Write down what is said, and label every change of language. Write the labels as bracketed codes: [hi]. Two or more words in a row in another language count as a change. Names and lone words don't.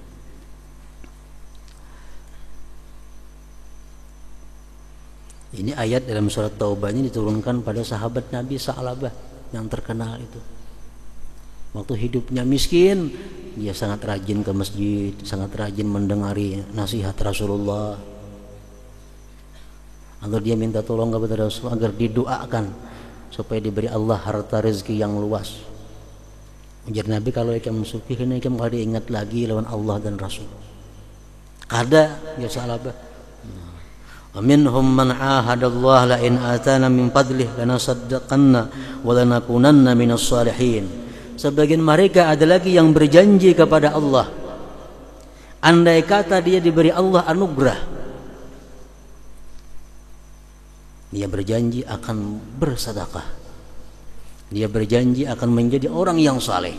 [id] Ini ayat dalam surat Taubah ini diturunkan pada sahabat Nabi Sa'labah yang terkenal itu. Waktu hidupnya miskin, dia sangat rajin ke masjid, sangat rajin mendengari nasihat Rasulullah. Atau dia minta tolong kepada Rasul agar didoakan supaya diberi Allah harta rezeki yang luas. [bjn] Ujar Nabi, kalau ikam sufi kena ikam kada ingat lagi lawan Allah dan Rasul. Kada ya Sa'labah. [ar] وَمِنْهُمْ مَنْ عَاهَدَ اللَّهَ لَئِنْ آتَانَا مِنْ فَضْلِهِ لَنَصَدَّقَنَّ وَلَنَكُونَنَّ مِنَ الصَّالِحِينَ. [id] Sebagian mereka ada lagi yang berjanji kepada Allah, andai kata dia diberi Allah anugerah, dia berjanji akan bersedekah, dia berjanji akan menjadi orang yang saleh.